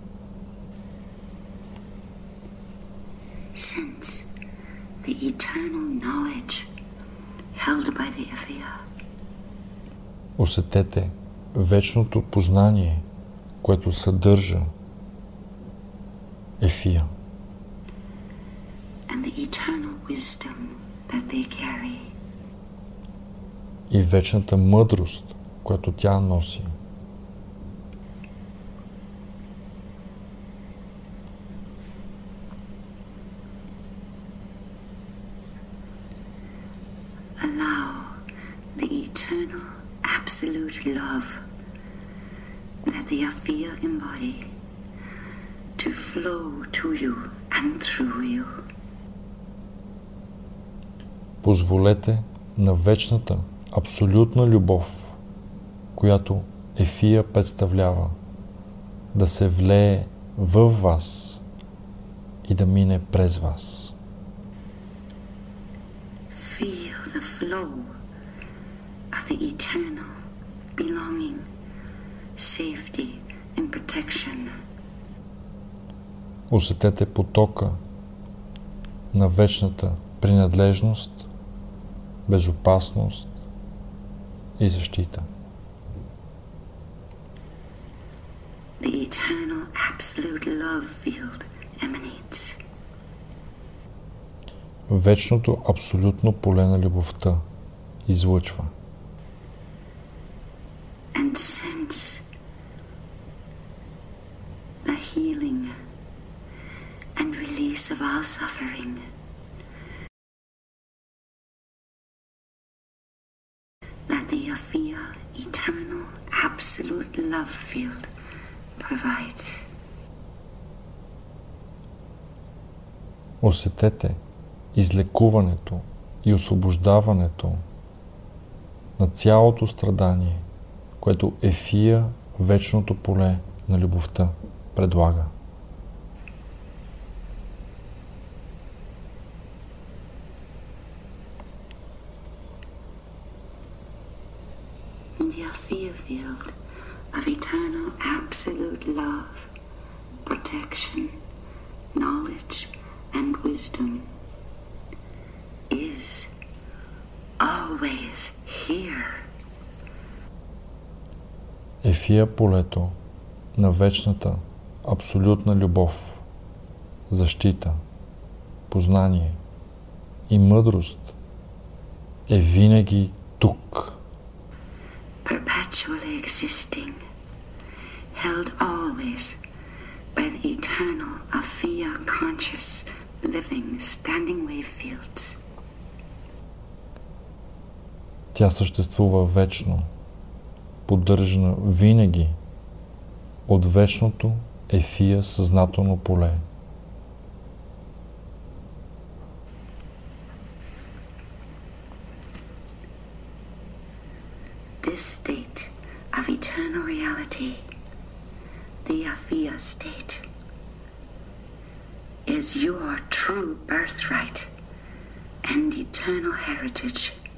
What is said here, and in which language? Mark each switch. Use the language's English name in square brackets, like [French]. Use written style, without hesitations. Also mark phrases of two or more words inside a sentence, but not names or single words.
[English] Sense the eternal knowledge held by the Ethia. [Bulgarian] Усетете вечното познание, което съдържа ефия. [English] And the eternal wisdom that they carry. [Bulgarian] И вечната мъдрост, която тя носи. [English] Allow the eternal absolute love that the Ethia embody to flow to you and through you. [Bulgarian] Позволете на вечната абсолютна любов, която ефия представлява, да се влее във вас и да мине през вас. [English] Feel the flow of the eternal belonging, safety and protection. [Bulgarian] Усетете потока на вечната принадлежност, безопасност и защита. [English] The eternal absolute love field emanates. [Bulgarian] Вечното абсолютно поле на любовта излъчва. [English] And sense the healing and release of all suffering. That the Ethia eternal absolute love field provides. [Bulgarian] Усетете излекуването и освобождаването на цялото страдание, което ефия, вечното поле на любовта, предлага. [English] In the Ethia field of eternal absolute love, protection, knowledge, and wisdom is always here. [Bulgarian] Ефия полето на вечната абсолютна любов, защита, познание и мъдрост е винаги тук. [English] Perpetually existing, held always by the eternal Ethia conscious, living, standing wave fields. [Bulgarian] Тя съществува вечно, поддържана винаги от вечното ефия съзнателно поле. [English] This state of eternal reality, the Ethia state, is your true birthright and eternal heritage.